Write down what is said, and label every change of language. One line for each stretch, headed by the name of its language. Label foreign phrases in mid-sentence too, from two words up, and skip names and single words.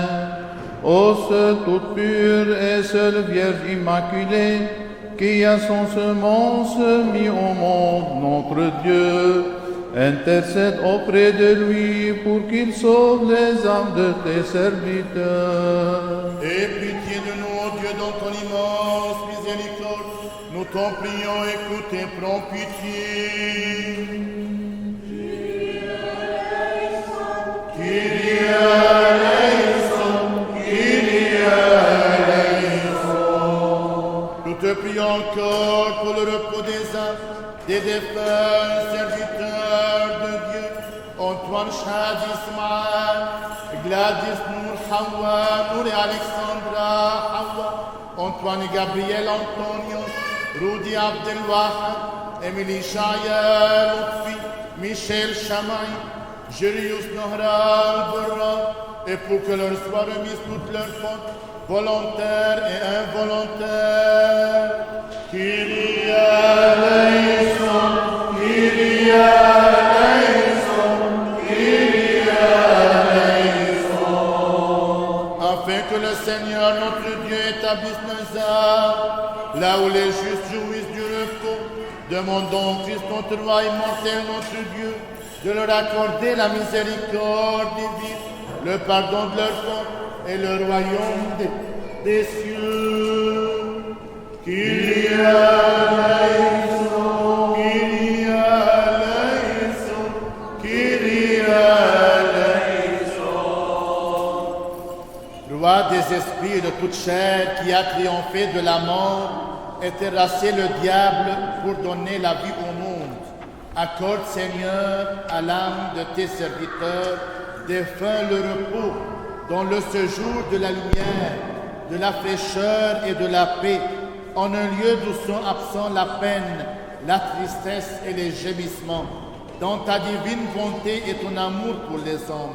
French: Ô seule toute pure et seule Vierge Immaculée, qui a son semence mis au monde, notre Dieu, intercède auprès de lui pour qu'il sauve les âmes de tes serviteurs. Aie pitié de nous, ô Dieu, dans ton immense miséricorde. Nous t'en prions, écoute et prends pitié.
Greek: Κύριε ελέησον, Κύριε ελέησον.
French: Nous te prions encore pour le repos des âmes des défunts serviteurs de Dieu, Antoine Chad Ismaël, Gladys Nour Hawa, Nour et Alexandra Hawa, Antoine et Gabriel Antonios, Rudy Abdelwahab, Émilie Chaya Lutfi, Michel Chamaï, Julius Nohra Borra, et pour que leur soit remise toutes leurs fautes, volontaires et involontaires.
Greek: Κύριε ελέησον, Κύριε ελέησον, Κύριε ελέησον.
French: Afin que le Seigneur notre Dieu établisse nos âmes, là où les justes jouissent du repos, demandons Christ notre roi immortel, notre Dieu, de leur accorder la miséricorde divine, le pardon de leurs fautes et le royaume des cieux.
Greek: Κύριε ελέησον, Κύριε ελέησον, Κύριε ελέησον.
French: Roi des esprits et de toute chair qui a triomphé de la mort et terrassé le diable pour donner la vie au monde, accorde, Seigneur, à l'âme de tes serviteurs défunts le repos dans le séjour de la lumière, de la fraîcheur et de la paix, en un lieu d'où sont absents la peine, la tristesse et les gémissements, dans ta divine bonté et ton amour pour les hommes.